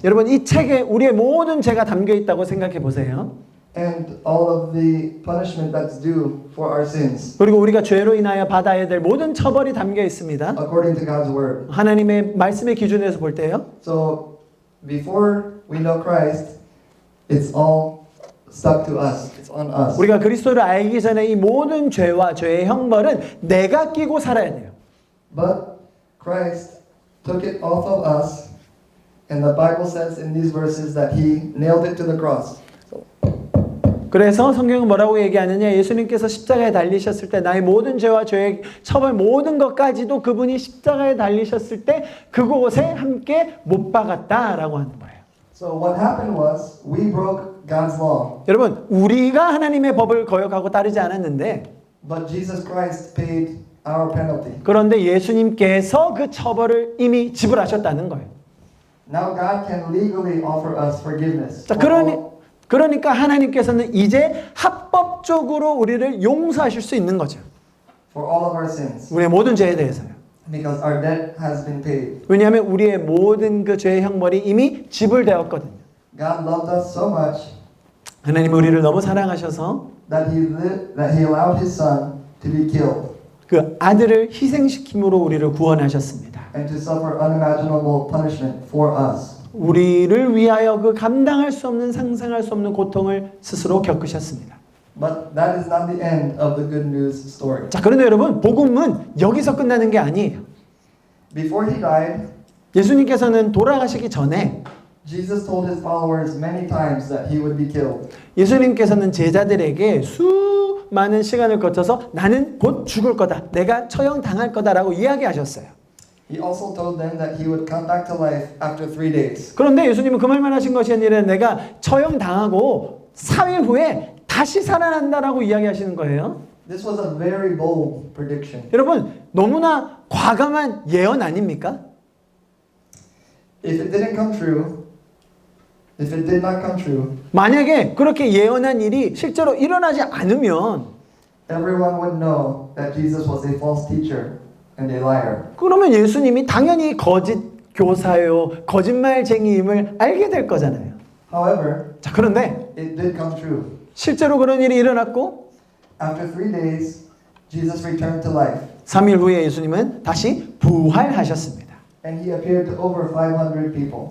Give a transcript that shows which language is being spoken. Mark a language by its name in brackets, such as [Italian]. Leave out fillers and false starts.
[Korean] 여러분 이 책에 우리의 모든 죄가 담겨 있다고 생각해 보세요. [English] and all of the punishment that's due for our sins [Korean] 그리고 우리가 죄로 인하여 받아야 될 모든 처벌이 담겨 있습니다. [English] according to God's word. [Korean] 하나님의 말씀의 기준에서 볼 때요. [English] So before we know Christ, it's all stuck to us. It's on us. [Korean] 우리가 그리스도를 알기 전에 이 모든 죄와 죄의 형벌은 내가 끼고 살아야 돼요. [English] But Christ took it off of us, and the Bible says in these verses that He nailed it to the cross. [Korean] 그래서 성경은 뭐라고 얘기하느냐? 예수님께서 십자가에 달리셨을 때 나의 모든 죄와 죄의 처벌 모든 것까지도 그분이 십자가에 달리셨을 때 그곳에 함께 못 박았다라고 하는 거예요. [English] So what happened was we broke God's law, [Korean] 여러분, 우리가 하나님의 법을 거역하고 따르지 않았는데 [English] but Jesus Christ paid our penalty. [Korean] 그런데 예수님께서 그 처벌을 이미 지불하셨다는 거예요. [English] Now God can legally offer us forgiveness. [Korean] 자, [English] for [Korean] 그러니까 하나님께서는 이제 합법적으로 우리를 용서하실 수 있는 거죠. [English] all of our sins, [Korean] 우리의 모든 죄에 대해서요. [English] because our debt has been paid. [Korean] 왜냐하면 우리의 모든 그 죄의 형벌이 이미 지불되었거든요. [English] God loved us so much [Korean] 하나님 우리를 너무 사랑하셔서 [English] that He allowed His Son to be killed [Korean] 그 아들을 희생시킴으로 우리를 구원하셨습니다. [English] and to suffer unimaginable punishment for us. [Korean] 우리를 위하여 그 감당할 수 없는 상상할 수 없는 고통을 스스로 겪으셨습니다. [English] But that is not the end of the good news story. [Korean] 자, 그런데 여러분, 복음은 여기서 끝나는 게 아니에요. [English] Before He died, [Korean] 예수님께서는 돌아가시기 전에 [English] Jesus told His followers many times that He would be killed. [Korean] 예수님께서는 제자들에게 수많은 시간을 거쳐서 나는 곧 죽을 거다. 내가 처형당할 거다라고 이야기하셨어요. [English] He also told them that He would come back to life after 3 days. [Korean] 그런데 예수님은 그 말만 하신 것이 아니라 내가 처형당하고 3일 후에 다시 살아난다라고 이야기하시는 거예요. [English] This was a very bold prediction. [Korean] 여러분, 너무나 과감한 예언 아닙니까? [English] If it didn't come true, if it did not come true, [Korean] 만약에 그렇게 예언한 일이 실제로 일어나지 않으면 [English] everyone would know that Jesus was a false teacher and a liar. [Korean] 그러면 예수님이 당연히 거짓 교사요, 거짓말쟁이임을 알게 될 거잖아요. [English] However, [Korean] 자, 그런데 [English] it did come true. [Korean] 실제로 그런 일이 일어났고 [English] After 3 days, Jesus returned to life, [Korean] 3일 후에 예수님은 다시 부활하셨습니다. [English] and He appeared to over 500 people.